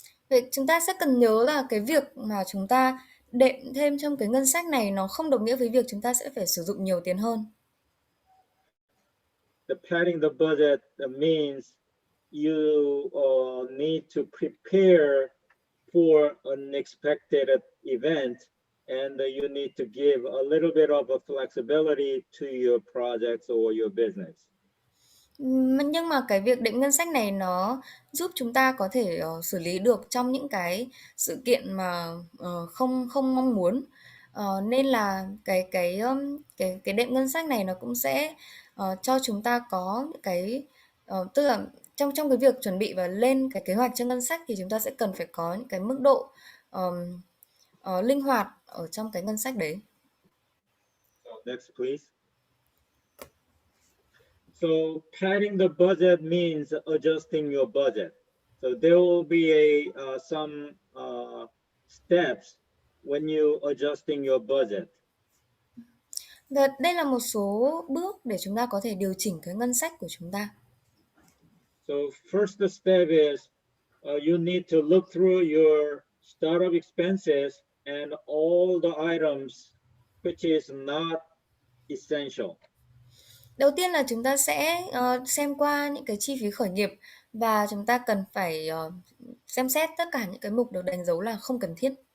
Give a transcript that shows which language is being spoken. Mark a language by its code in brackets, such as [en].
[vi] Vậy chúng ta sẽ cần nhớ là cái việc mà chúng ta đệm thêm trong cái ngân sách này nó không đồng nghĩa với việc chúng ta sẽ phải sử dụng nhiều tiền hơn. [en] The padding the budget means you need to prepare for unexpected event, and you need to give a little bit of a flexibility to your projects or your business. [vi] Nhưng mà cái việc định ngân sách này nó giúp chúng ta có thể xử lý được trong những cái sự kiện mà không không mong muốn. Nên là cái định ngân sách này nó cũng sẽ cho chúng ta có những cái tức là trong trong cái việc chuẩn bị và lên cái kế hoạch cho ngân sách thì chúng ta sẽ cần phải có những cái mức độ linh hoạt ở trong cái ngân sách đấy. [en] So next, please. So padding the budget means adjusting your budget. So there will be some steps when you adjusting your budget. [vi] Và đây là một số bước để chúng ta có thể điều chỉnh cái ngân sách của chúng ta. [en] So first step is you need to look through your startup expenses and all the items which is not essential. [vi] Đầu tiên là chúng ta sẽ xem qua những cái chi phí khởi nghiệp và chúng ta cần phải xem xét tất cả những cái mục được đánh dấu là không cần thiết.